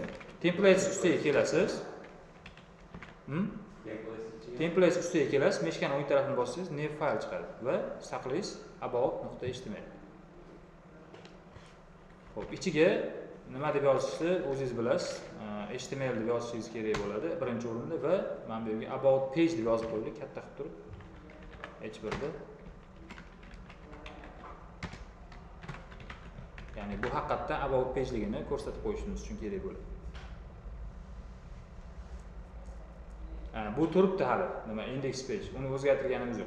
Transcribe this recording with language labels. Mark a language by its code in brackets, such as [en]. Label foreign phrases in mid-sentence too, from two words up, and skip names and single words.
[uz] Templates ustiga kelasiz. Templates ustiga kelasiz, meshkani o'ng tarafini bossangiz, new fayl chiqadi va saqlaysiz about.html. Xo'p, ichiga nima deb yozishni o'zingiz bilasiz. HTML deb yozishingiz kerak bo'ladi birinchi o'rinda va men bu yerga [en] about page [uz] deb yozib qo'ydik, katta qilib turib. H1da. Ya'ni bu haqiqatdan [en] about page [uz] ligini ko'rsatib qo'yishimiz uchun kerak bo'ladi. Bu turibdi hali, nima [en] index page. [uz] Uni o'zgartirganimiz yo'q.